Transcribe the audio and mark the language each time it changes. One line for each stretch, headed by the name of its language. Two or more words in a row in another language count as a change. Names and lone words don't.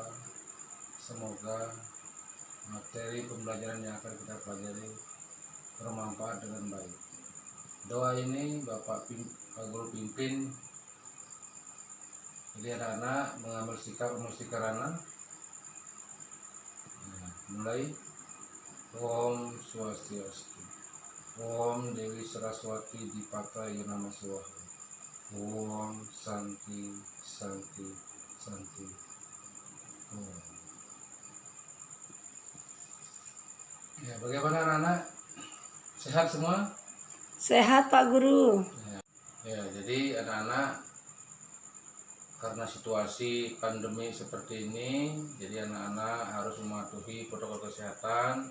Indonesian: Semoga materi pembelajaran yang akan kita pelajari bermanfaat dengan baik. Doa ini Pak Guru pimpin. Jadi anak-anak mengambil sikap karena mulai.
Balinese: Om Swastiastu.
Sanskrit: Om Dewi Saraswati Dipataya Nama Swaha. Om Santi Santi Santi. Om.
Indonesian: Ya, bagaimana anak-anak? Sehat semua? Sehat Pak Guru. Ya, jadi anak-anak karena situasi pandemi seperti ini, jadi anak-anak harus mematuhi protokol kesehatan.